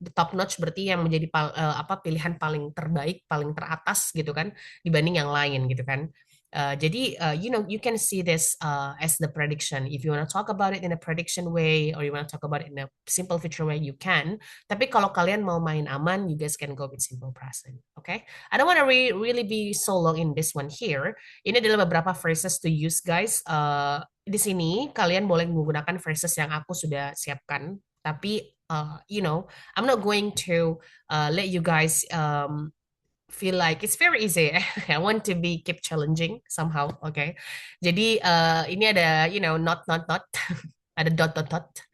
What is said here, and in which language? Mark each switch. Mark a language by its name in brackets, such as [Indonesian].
[English] The top notch [Indonesian] berarti yang menjadi pilihan paling terbaik, paling teratas gitu kan dibanding yang lain gitu kan. [English] Jadi you can see this as the prediction. If you want to talk about it in a prediction way or you want to talk about it in a simple future way, you can. [Indonesian] Tapi kalau kalian mau main aman, [English] you guys can go with simple present. Okay? I don't want to really be so long in this one here. [Indonesian] Ini adalah beberapa phrases to use, guys. Di sini kalian boleh menggunakan phrases yang aku sudah siapkan. [English] Tapi I'm not going to let you guys feel like it's very easy. I want to keep challenging somehow, okay? [Indonesian] Jadi ini ada not ada dot.